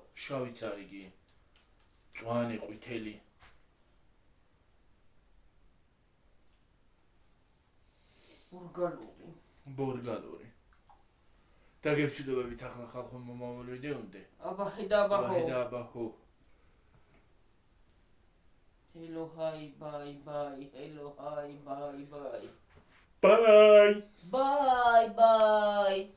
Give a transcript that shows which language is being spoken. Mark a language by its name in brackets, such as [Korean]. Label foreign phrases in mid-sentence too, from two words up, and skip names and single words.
[Georgian] შავიც არის კი. მწვანე ყვითელი. ბულგარული. ბურგალური. დაგემშვიდობებით ახლა ხალხო მომავალ ვიდეომდე. აბაჰო. [English] Hello, hi, bye. Hello, hi, bye. Bye. Bye.